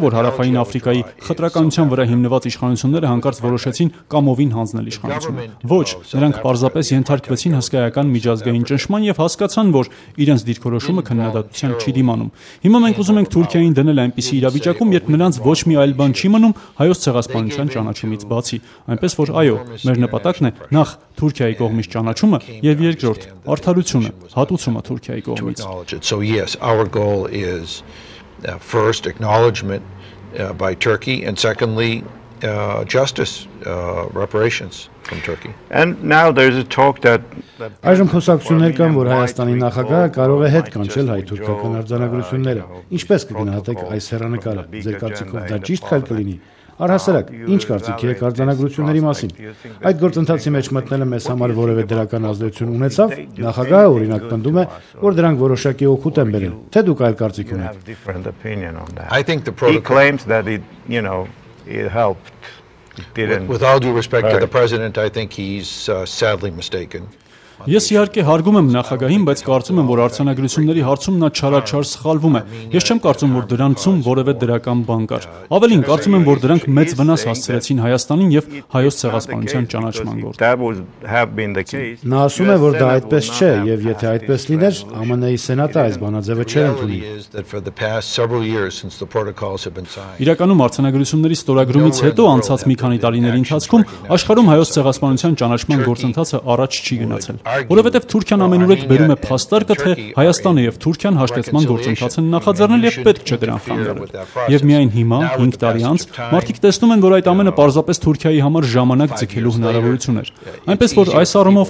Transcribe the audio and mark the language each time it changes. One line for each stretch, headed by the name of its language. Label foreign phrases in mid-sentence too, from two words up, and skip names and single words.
Armenian: որ Հարավային Աֆրիկայի խտրականության վրա հիմնված իշխանությունները հանկարծ որոշեցին կամովին հանձնել իշխանությունը։ Ոչ, նրանք պարզապես ենթարկվեցին հսկայական միջազգային ճնշման եւ հասկացան, որ իրենց դիրքորոշումը քննադատության չի դիմանում։ Հիմա մենք ուզում ենք Թուրքիային դնել այնպիսի իրավիճակում, երբ նրանց ոչ մի այլ բան չի մնում հայոց ցեղասպանության ճանաչումից բացի։ Այնպես որ այո, մեր նպատակն է նախ Թուրքիայի կողմից ճանաչումը եւ երկրորդ արդարությունը, հատուցումը Թուրքիայի կողմից։
English: So yes, our goal is first acknowledgement by Turkey and secondly justice, reparations from Turkey. And now there's a talk that
Armenian: Այժմ խոսակցություններ կան, որ Հայաստանի նախագահը կարող է հետ կանչել հայ-թուրքական արձանագրությունները։ Ինչպես կգնահատեք այս հեռանկարը։ Ձեր կարծիքով դա ճիշտ քայլ կլինի։ Առհասարակ, ինչ կարծիքի եք արձանագրությունների մասին։ Այդ գործընթացի մեջ մտնելը մեզ համար որևէ դրական ազդեցություն ունեցավ։ Նախագահը օրինակ պնդում է, որ դրանք որոշակի օգուտ են բերել։ Թե դուք այլ կարծիք ունեք։
English: I think the He protocol, claims that it helped. It didn't. with all due respect to the president, I think he's sadly mistaken.
Armenian: Ես իհարկե հարգում եմ նախագահին, բայց կարծում եմ, որ արձանագրությունների հարցում նա չարաչար սխալվում է։ Ես չեմ կարծում, որ դրանցում որևէ դրական բան կար։ Ավելին, կարծում եմ, որ դրանք մեծ վնաս հասցրեցին Հայաստանին եւ հայոց ցեղասպանության ճանաչման գործին։
English: That would have been the case.
Armenian: Նա ասում է, որ դա այդպես չէ, եւ եթե այդպես լիներ, ԱՄՆ-ի սենատը այս բանաձևը չէր ընդունի։ Իրականում արձանագրությունների ստորագրումից հետո անցած մի քանի տարիների ընթացքում աշխարհում հայոց ցեղասպանության ճանաչման գործընթացը առաջ չի գնացել։ Որովհետև Թուրքիան ամենուրեք բերում է փաստարկը, թե Հայաստանը եւ Թուրքիան հաշտեցման գործընթաց են նախաձեռնել եւ պետք չէ դրան խանգարել։ Եվ միայն հիմա, 5 տարի անց, մարդիկ տեսնում են, որ այդ ամենը պարզապես Թուրքիայի համար ժամանակ ձգելու հնարավորություն էր։ Այնպես որ այս առումով